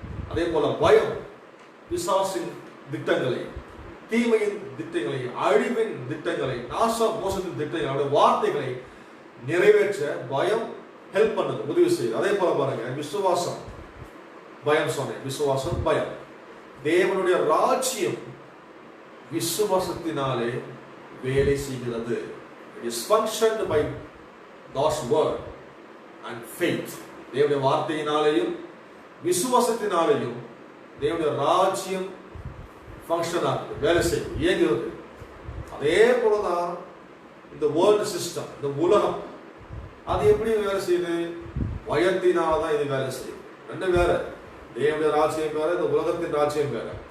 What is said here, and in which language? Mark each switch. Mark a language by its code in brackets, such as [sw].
[ta] அதே போல பயம் பிசாசின் திட்டங்களை, தீமையின் திட்டங்களை, அழிவின் திட்டங்களை, நாச மோசத்தின் திட்டங்களை, அவருடைய வார்த்தைகளை நிறைவேற்ற பயம் ஹெல்ப் பண்ணுது, உதவி செய்யுது. அதே போல பாருங்க, விசுவாசம் பயம் சொன்னேன், விசுவாசம் பயம். தேவனுடைய ராஜ்யம் விசுவாசத்தினாலே வேலை செய்கிறது. [en] It is functioned by God's word and faith. [ta] தேவனுடைய வார்த்தையினாலேயும் விசுவாசத்தினாலேயும் தேவனுடைய ராஜ்யம் ஃபங்க்ஷன் ஆகுது, வேலை செய்யும், இயங்குகிறது. அதே போலதான் இந்த [en] world system, [ta] இந்த உலகம், அது எப்படி வேலை செய்யுது? பயத்தினால்தான் இது வேலை செய்யுது. ரெண்டு வேற, தேவனுடைய ராஜ்யம் வேற, இந்த உலகத்தின் ராஜ்யம் வேற.